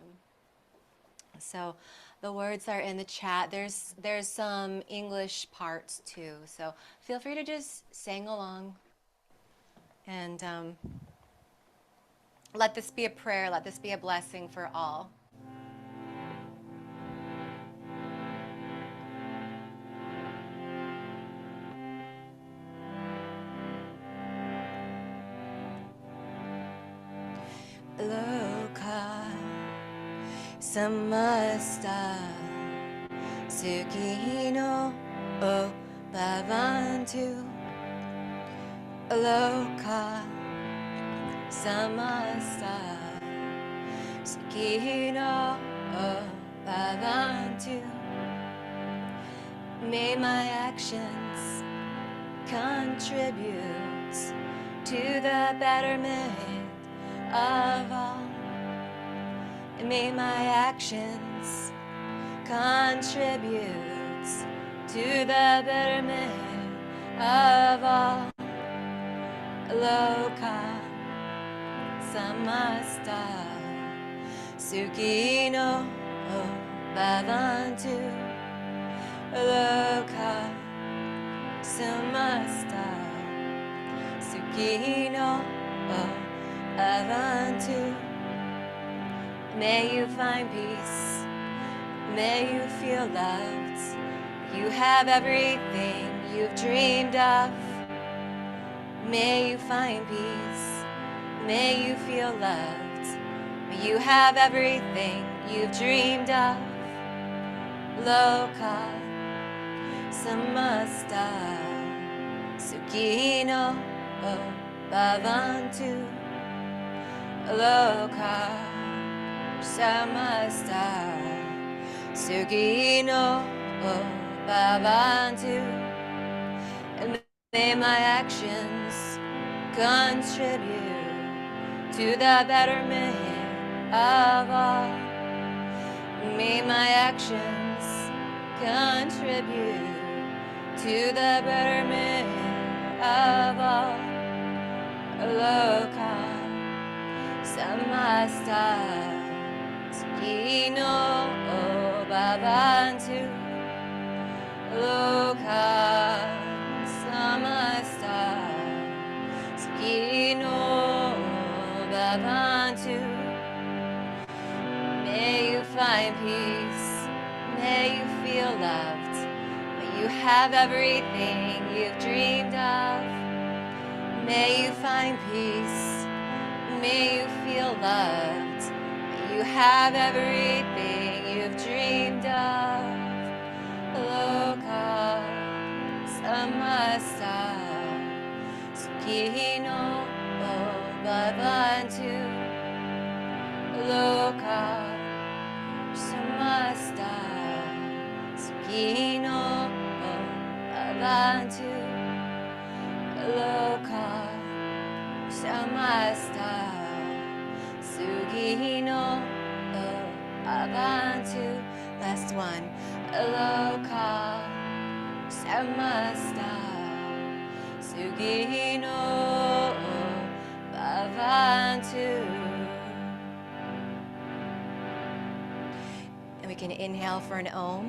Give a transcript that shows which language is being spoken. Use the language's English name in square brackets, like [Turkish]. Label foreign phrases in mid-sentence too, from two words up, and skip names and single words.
[English] So the words are in the chat. There's some English parts too, so feel free to just sing along and let this be a prayer, let this be a blessing for all. [Sanskrit] Loka Samasta Sukhi no Bhavantu. Loka Samasta Sukhi no Bhavantu. [English] May my actions contribute to the betterment of all. And may my actions contribute to the betterment of all. [Sanskrit] Loka samasta sukino bhavantu. Loka samasta sukino bhavantu. [English] May you find peace. May you feel loved. You have everything you've dreamed of. May you find peace. May you feel loved. May you have everything you've dreamed of. [Sanskrit] Loka samasta sukino bhavantu. Loka samasta sukino bhavantu. [English] And may my actions contribute to the betterment of all. May my actions contribute to the betterment of all. [Sanskrit] Loka samasta sukino bhavantu. Loka samasta sukino bhavantu. [English] May you find peace. May you feel loved. May you have everything you've dreamed of. May you find peace. May you feel loved. May you have everything you've dreamed of. [Sanskrit] Loka samasta sukino bhavantu. Loka samasta sukino bhavantu. Loka samasta sukino bhavantu. [English] Last one. [Sanskrit] Loka samasta sukino bhavantu. [English] And we can inhale for an Om.